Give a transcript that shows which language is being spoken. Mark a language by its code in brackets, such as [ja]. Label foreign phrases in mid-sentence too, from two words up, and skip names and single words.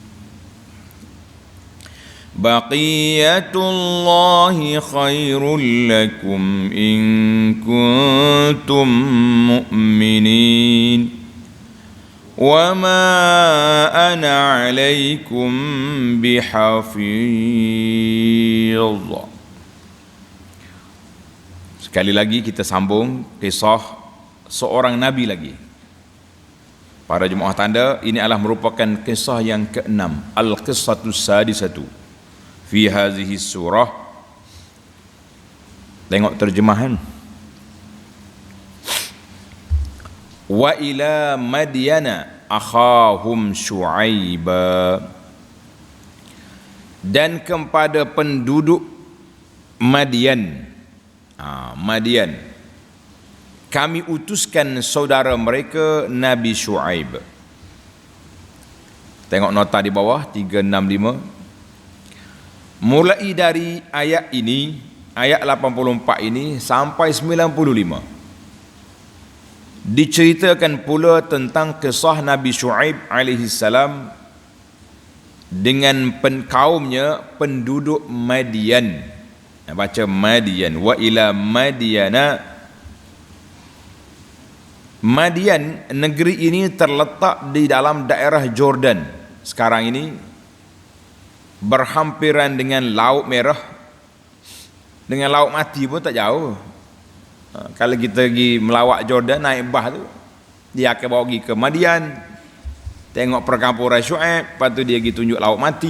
[ar] بقية الله خير لكم إن كنتم مؤمنين وما أنا عليكم بحفيظ. [ms] Sekali lagi kita sambung kisah seorang nabi lagi. Para jemaah tanda, ini adalah merupakan kisah yang ke-6, [ar] al-qissatus sadisatu fi hadhihi surah. [ms] Tengok terjemahan. [ar] Wa ila madyana akhahum Shu'aiba, [ms] dan kepada penduduk Madian, Madian kami utuskan saudara mereka Nabi Shu'aib. Tengok nota di bawah 365. Mulai dari ayat ini, ayat 84 ini sampai 95, diceritakan pula tentang kisah Nabi Shu'aib [ar] alaihi salam [ms] dengan kaumnya penduduk Madian. Baca Madian. [ar] Wa ila Madiana. [ms] Madian, negeri ini terletak di dalam daerah Jordan sekarang ini, berhampiran dengan Laut Merah. Dengan Laut Mati pun tak jauh. Kalau kita pergi melawat Jordan, naik bah tu, dia akan bawa pergi ke Madian, tengok perkampuran Shu'aib, lepas tu dia pergi tunjuk Laut Mati.